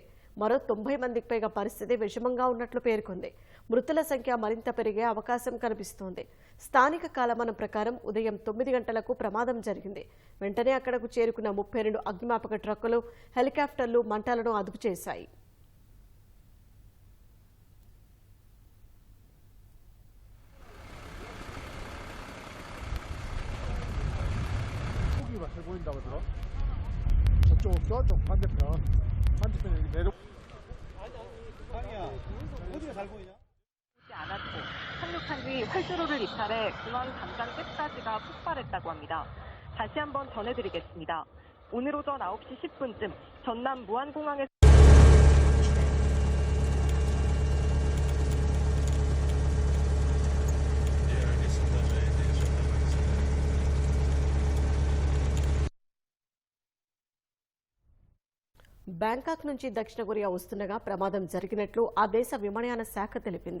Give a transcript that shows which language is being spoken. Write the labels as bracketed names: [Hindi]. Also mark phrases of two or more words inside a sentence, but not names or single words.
[Telugu] మరో 90 మందికి పైగా పరిస్థితి విషమంగా ఉన్నట్లు పేర్కొంది. మృతుల సంఖ్య మరింత పెరిగే అవకాశం కనిపిస్తోంది. స్థానిక కాలమానం ప్రకారం ఉదయం 9 గంటలకు ప్రమాదం జరిగింది. వెంటనే అక్కడకు చేరుకున్న 32 అగ్నిమాపక ట్రక్కులు, హెలికాప్టర్లు మంటలను అదుపు చేశాయి. [Korean] 보인다고 들어? 저쪽 반대편 여기 내려. 상이야, 어디가 잘 보이냐? 않았고 착륙한 뒤 활주로를 이탈해 공항 담장 끝까지가 폭발했다고 합니다. 다시 한번 전해드리겠습니다. 오늘 오전 9시 10분쯤 전남 무안공항에서 [Telugu] బ్యాంకాక్ నుంచి దక్షిణ కొరియా వస్తుండగా ప్రమాదం జరిగినట్లు ఆ దేశ విమానయాన శాఖ తెలిపింది.